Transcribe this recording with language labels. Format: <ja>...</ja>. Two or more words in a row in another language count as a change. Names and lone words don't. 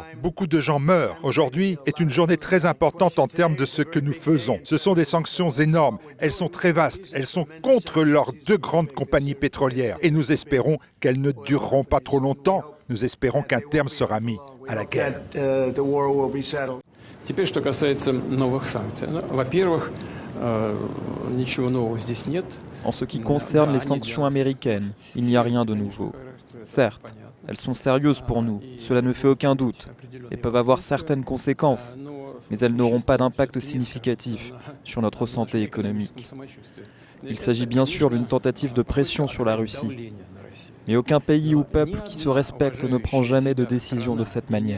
<fr>Beaucoup de gens meurent. Aujourd'hui est une journée très importante en termes de ce que nous faisons. Ce sont des sanctions énormes. Elles sont très vastes. Elles sont contre leurs 2 grandes compagnies pétrolières. Et nous espérons qu'elles ne dureront pas trop longtemps. Nous espérons qu'un terme sera mis à la guerre.</fr> <ru>Теперь, что касается новых санкций. Во-первых, ничего нового здесь нет.</ru> <fr>En ce qui concerne les sanctions américaines, il n'y a rien de nouveau. Certes, elles sont sérieuses pour nous, cela ne fait aucun doute, et peuvent avoir certaines conséquences, mais elles n'auront pas d'impact significatif sur notre santé économique. Il s'agit bien sûr d'une tentative de pression sur la Russie, mais aucun pays ou peuple qui se respecte ne prend jamais de décision de cette manière.</fr>